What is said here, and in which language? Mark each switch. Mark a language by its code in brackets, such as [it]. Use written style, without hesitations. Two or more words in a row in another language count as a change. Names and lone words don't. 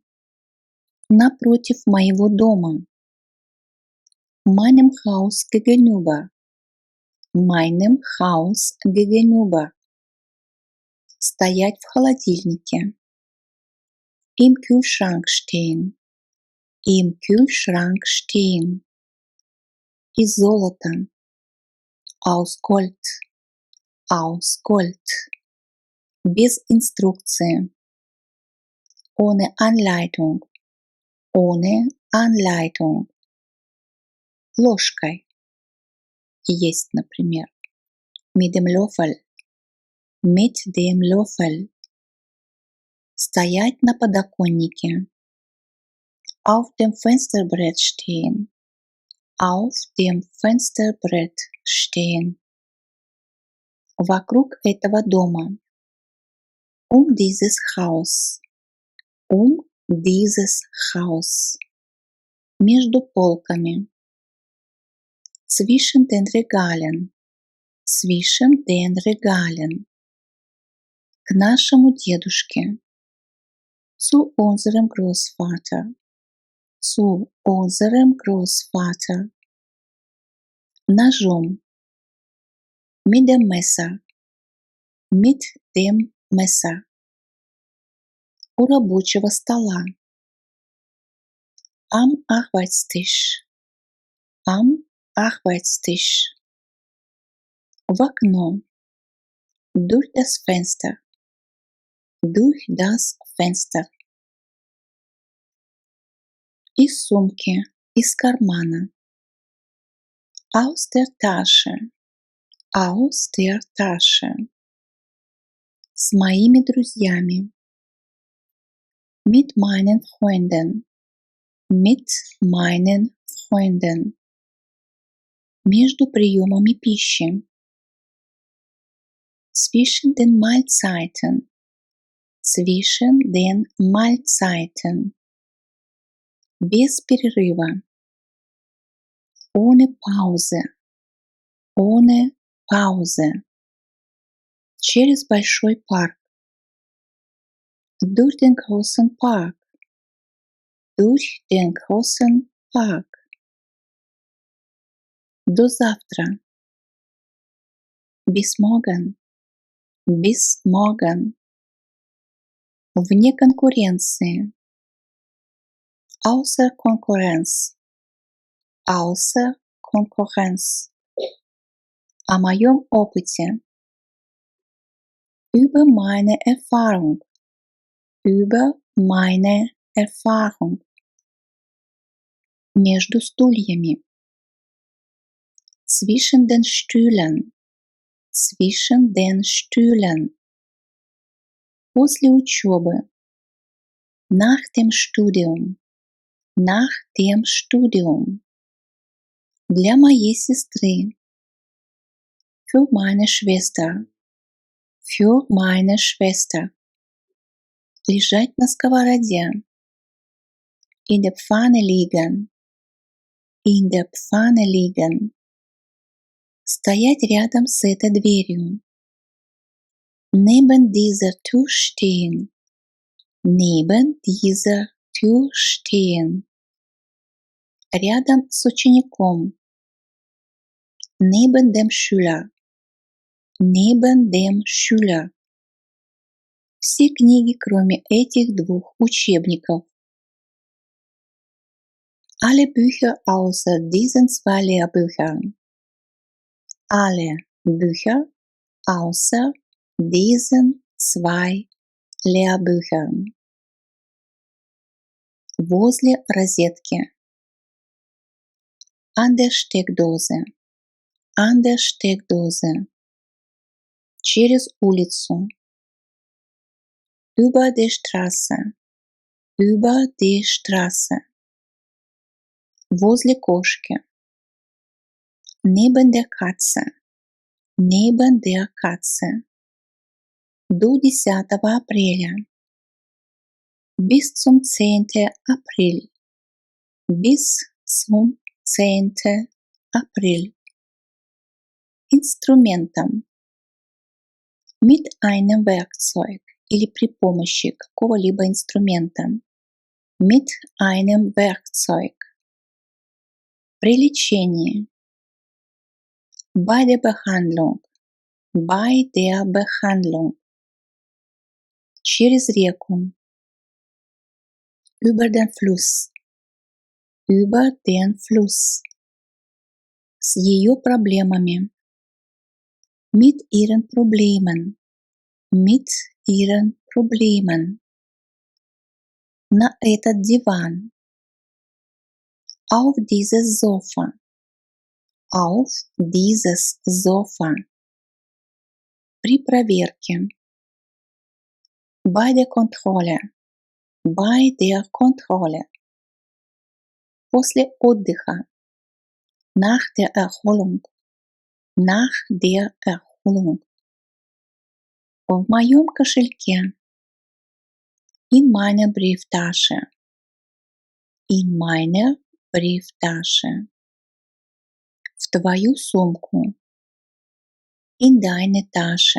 [ru] Напротив моего дома. [de] Meinem Haus gegenüber. Meinem Haus gegenüber. [ru] Стоять в холодильнике. [de] Im Kühlschrank stehen. Im Kühlschrank stehen. [ru] Из золота. [de] Aus Gold. Aus Gold. [ru] Без инструкции. [de] Ohne Anleitung. Ohne Anleitung. [ru] Ложкой. Есть, например. [de] Mit dem Löffel. Mit dem Löffel. [ru] Стоять на подоконнике. [de] Auf dem Fensterbrett stehen. Auf dem Fensterbrett stehen. [ru] Вокруг этого дома. [de] Dieses Haus. Dieses Haus. [ru] Между полками. [de] Zwischen den Regalen. Zwischen den Regalen. [ru] К нашему дедушке. [de] Zu unserem Großvater. Zu unserem Großvater. Ножом. Mit dem Messer. Mit dem Messer. [ru] У рабочего стола. [de] Am Arbeitstisch. Am Arbeitstisch. [ru] В окно. [de] Durch das Fenster. Durch das Fenster. [ru] Из сумки. Из кармана. [de] Aus der Tasche. Aus der Tasche. [ru] С моими друзьями. [de] Mit meinen Freunden. Mit meinen Freunden. [ru] Между приемами пищи. [de] Zwischen den Mahlzeiten. Zwischen den Mahlzeiten. [ru] Без перерыва. [de] Ohne Pause. Ohne Pause. [ru] Через большой парк. [de] Durch den großen Park. Durch den großen Park. [ru] До завтра. [de] Bis morgen. Bis morgen. [ru] Вне конкуренции. [de] Außer Konkurrenz. Außer Konkurrenz. [ru] О моем опыте. [de] Über meine Erfahrung. über meine Erfahrung. [ru] Между стульями. [de] Zwischen den Stühlen. Zwischen den Stühlen. [ru] После учебы. [de] Nach dem Studium. Nach dem Studium. [ru] Для моей сестры. [de] Für meine Schwester. Für meine Schwester. [ru] Лежать на сковороде. [de] In der Pfanne liegen. In der Pfanne liegen. [ru] Стоять рядом с этой дверью. [de] Neben dieser Tür stehen. Neben dieser Tür stehen. [ru] Рядом с учеником. [de] Neben dem Schüler. Neben dem Schüler. [ru] Все книги, кроме этих двух учебников. [de] Alle Bücher außer diesen zwei Lehrbüchern. Alle Bücher außer diesen zwei Lehrbüchern. [ru] Возле розетки. [de] An der Steckdose. An der Steckdose. [ru] Через улицу. [de] Über die Straße. Über die Straße. [ru] Возле кошки. [de] Neben der Katze. Neben der Katze. [ru] До 10 апреля. [de] Bis zum 10. April. Bis zum 10. April. Инструментом. Mit einem Werkzeug [ru] или при помощи какого-либо инструмента. [de] Mit einem Werkzeug. [ru] При лечении. [de] Bei der Behandlung. Bei der Behandlung. [ru] Через реку. [de] Über den Fluss. Über den Fluss. [ru] С ее проблемами. [de] Mit ihren Problemen. Mit ihren Problemen. [ru] На этот диван. [de] Auf dieses Sofa. Auf dieses Sofa. [ru] При проверке. [de] Bei der Kontrolle. Bei der Kontrolle. [ru] После отдыха. [de] Nach der Erholung. Nach der Erholung. [ru] В моем кошельке. [de] In meiner Brieftasche. In meiner Brieftasche. [ru] В твою сумку. [de] In deine Tasche.